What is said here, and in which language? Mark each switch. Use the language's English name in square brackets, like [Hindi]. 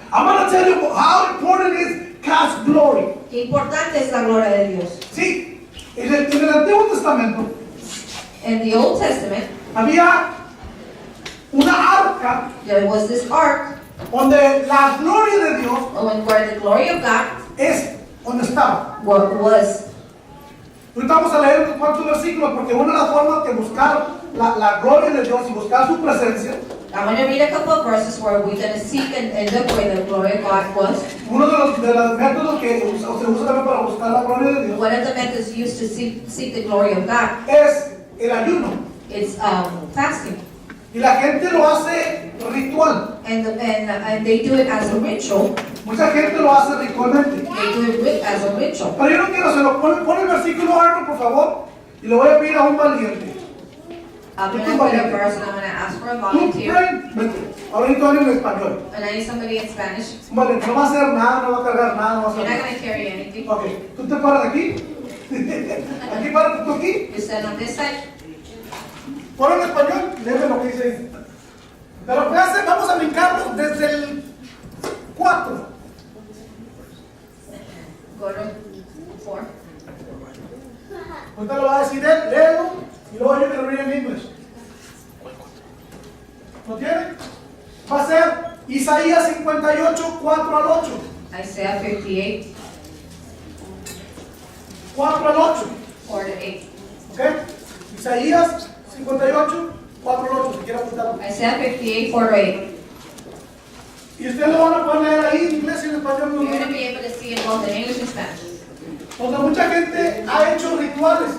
[English] I'm going to tell you how important is God's glory. [Spanish] Qué importante es la gloria de Dios. Sí, en el Antiguo Testamento [English] In the Old Testament, [Spanish] había una arca [English] there was this ark [Spanish] donde la gloria de Dios [English] where the glory of God [Spanish] es donde estaba. [English] was. [Spanish] Ahorita vamos a leer unos cuantos versículos porque una de las formas de buscar la gloria de Dios y buscar su presencia, [English] I'm going to read a couple of verses where we're going to seek and look where the glory of God was. [Spanish] uno de los métodos que se usa también para buscar la gloria de Dios [English] One of the methods used to seek the glory of God [Spanish] es el ayuno. [English] is fasting. [Spanish] Y la gente lo hace ritual. [English] And they do it as a ritual. [Spanish] Mucha gente lo hace ritualmente. [English] They do it as a ritual. [Spanish] Pero yo no quiero, se lo pone el versículo alto, por favor, y lo voy a pedir a un valiente. [English] I'm going to put a verse and I'm going to ask for a [Spanish] Tú, [English] volunteer. [Spanish] vente. Ahorita hablo en español. [English] And I need somebody in Spanish. [Spanish] Un valiente, no va a hacer nada, no va a cargar nada, no va a [English] You're [Spanish] hacer nada. [English] going to carry anything. [Spanish] Ok, tú te paras aquí. Aquí párate tú aquí. [English] You stand on this side. [Spanish] Ponlo en español, léeme lo que dice ahí. Pero ¿qué hace? Vamos a brincarlo desde el 4. [English] Go to 4. [Spanish] Ahorita lo va a decir él, léelo, y luego yo que lo read en inglés. ¿Lo tiene? Va a ser Isaías 58, 4 al 8. [English] Isaiah 58, [Spanish] 4 al 8. [English] 4 to 8. [Spanish] ¿Ok? Isaías 58, 4 al 8, si quiere apuntarlo. [English] Isaiah 58, 4 to 8. [Spanish] Y ustedes lo van a poder leer ahí en inglés y en español. [English] You're going to be able to see it both in English and Spanish. [Spanish] Donde mucha gente ha hecho rituales.